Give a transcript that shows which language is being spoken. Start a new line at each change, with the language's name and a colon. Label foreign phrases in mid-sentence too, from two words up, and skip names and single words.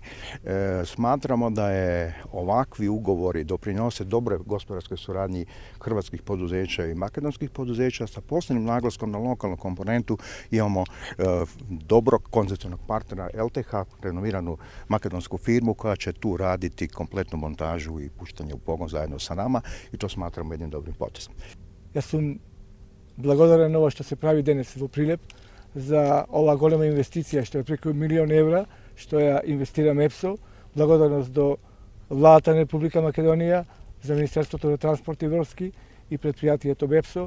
Croatian: Smatramo da je ovakvi ugovori doprinose dobroj gospodarskoj suradnji hrvatskih poduzeća i makedonskih poduzeća sa posebnim naglaskom na lokalnu komponentu. Imamo dobrog koncepcionalnog partnera LTH, renomiranu makedonsku firmu koja će tu raditi kompletnu montažu i puštanje u pogon zajedno sa nama i to smatramo jednim dobrim potezom.
Macedonian: Јас сум благодарен ова што се прави денес во Прилеп за ова голема инвестиција што е преку 1 милион евра што ја инвестира МЕПСО. Благодарност до владата на Република Македонија, за Министерството на транспорт и врски и предпријатието МЕПСО.